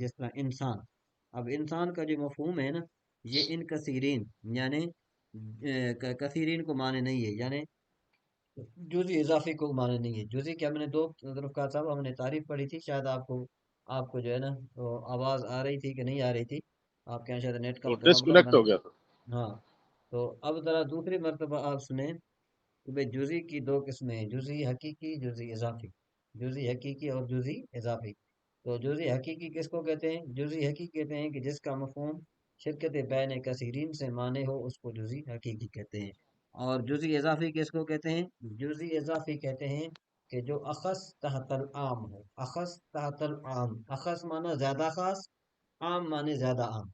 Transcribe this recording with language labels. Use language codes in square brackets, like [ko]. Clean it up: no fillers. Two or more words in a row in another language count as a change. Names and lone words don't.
[ur] جس طرح انسان، اب انسان کا جو مفہوم ہے نا، یہ ان کثیرین یعنی کثیرین کو معنی نہیں ہے، یعنی جزئی اضافی کو معنی نہیں ہے۔ جزئی کے ہم نے دو طرف صاحب ہم نے تعریف پڑھی تھی، شاید آپ کو جو ہے نا وہ آواز آ رہی تھی کہ نہیں آ رہی تھی، آپ کے یہاں شاید نیٹ کا وہ پرابلم ڈسکنیکٹ بنا۔ ہو گیا تھا۔ ہاں، تو اب ذرا دوسری مرتبہ آپ سنیں کہ بھئی جزئی کی دو قسمیں ہیں، جزئی حقیقی، جزئی اضافی، جزئی حقیقی اور جزئی اضافی۔ تو جزئی حقیقی کس کو کہتے ہیں؟ جزئی حقیقی کہتے ہیں کہ جس کا مفہوم [ar] شرکت بین کثیرین [ur] سے معنی ہو، اس کو جزئی حقیقی کہتے ہیں۔ اور جزئی اضافی کس کو کہتے ہیں؟ جزئی اضافی کہتے ہیں کہ جو [ar] اخص تحت العام [ur] ہو، [ar] اخص تحت العام، [ur] اخص معنی زیادہ خاص، عام معنی زیادہ عام۔